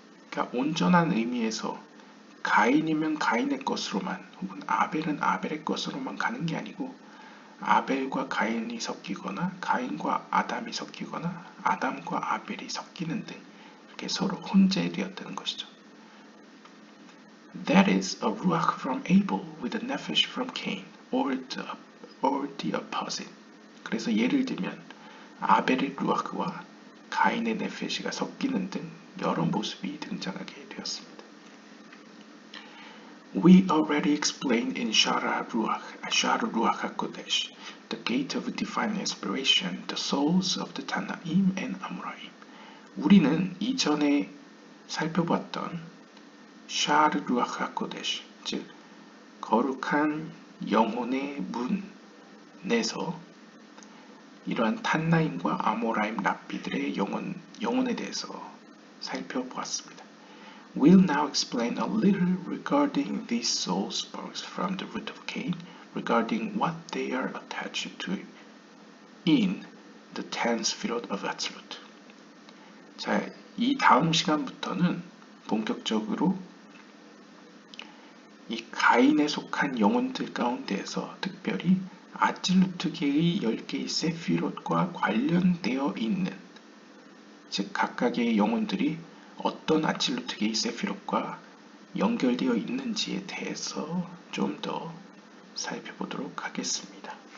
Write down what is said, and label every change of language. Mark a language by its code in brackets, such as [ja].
[ko] 그러니까 온전한 의미에서 가인이면 가인의 것으로만 혹은 아벨은 아벨의 것으로만 가는 게 아니고 아벨과 가인이 섞이거나 가인과 아담이 섞이거나 아담과 아벨이 섞이는 등 이렇게 서로 혼재되었다는 것이죠. [en] That is a ruach from Abel with a nephesh from Cain, or the opposite. [ko] 그래서 예를 들면 아벨의 루아흐와 가인의 네페시가 섞이는 등 여러 모습이 등장하게 되었습니다. [en] We already explained in Shara Ruach HaKodesh, the gate of divine inspiration, the souls of the Tanaim and Amoraim. [ko] 우리는 이전에 살펴봤던 샤르 루ach 하코데시, 즉 거룩한 영혼의 문에서 이러한 탄나임과 아모라임 랍비들의 영혼에 대해서 살펴보았습니다. [en] We'll now explain a little regarding these soul sparks from the root of Cain, regarding what they are attached to in the 10 sefirot of Atzlut. [ko] 자, 이 다음 시간부터는 본격적으로 이 가인에 속한 영혼들 가운데에서 특별히 아찔루트계의 10개의 세피롯과 관련되어 있는, 즉 각각의 영혼들이 어떤 아찔루트계의 세피롯과 연결되어 있는지에 대해서 좀 더 살펴보도록 하겠습니다.